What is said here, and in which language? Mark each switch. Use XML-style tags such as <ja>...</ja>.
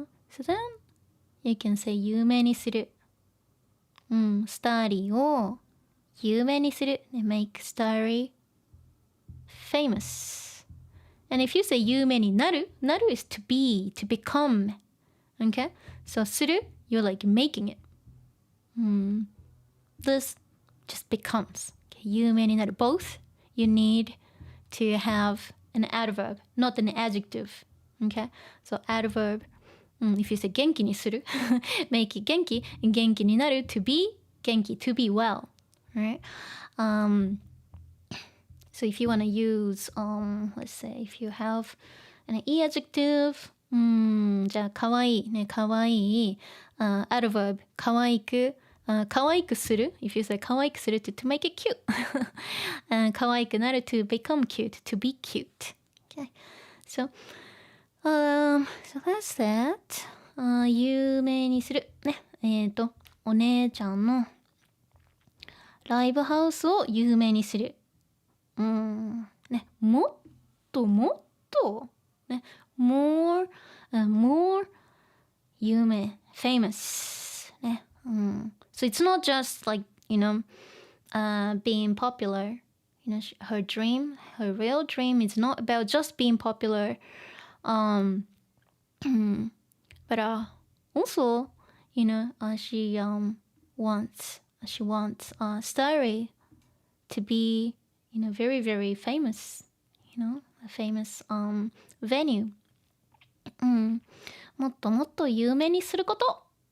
<en>So then you can say</en> <ja>有名にする。スターリーを有名にする。</ja> <en>make Starry famous. And if you say</en> <ja>有名になる</ja> <en>is to be, to become. Okay? So</en> <ja>する</ja> <en>you're like making it. This just becomes. Okay?</en> <ja>有名になる</ja> <en>both you need to have an adverb, not an adjective. Okay? So adverb, if you say</en> <ja>元気にする</ja> <en>make it</en> <ja>元気になる</ja> <en>to be</en> <ja>元気</ja> <en>to be well. Right? So if you want to use, let's say if you have an e adjective,</en> <ja>じゃあかわいいね、かわいい、</ja> <en>adverb</en> <ja>かわいく、かわいくする</ja> <en>if you say</en> <ja>かわいくする</ja> <en>to make it cute</en> <ja>かわいくなる</ja> <en>to become cute, to be cute. Okay. So that's that.</en> <ja>有名にするね、お姉ちゃんのライブハウスを有名にする。ね、もっともっとね、</ja> <en>more</en> <ja>有名</ja> <en>famous ね、So it's not just like being popular. You know, her dream, her real dream is not about just being popular. But also, you know, she wants Starry to be, you know, very very famous. You know, a famous venue.</en> <ja>もっともっと有名にすること。</ja>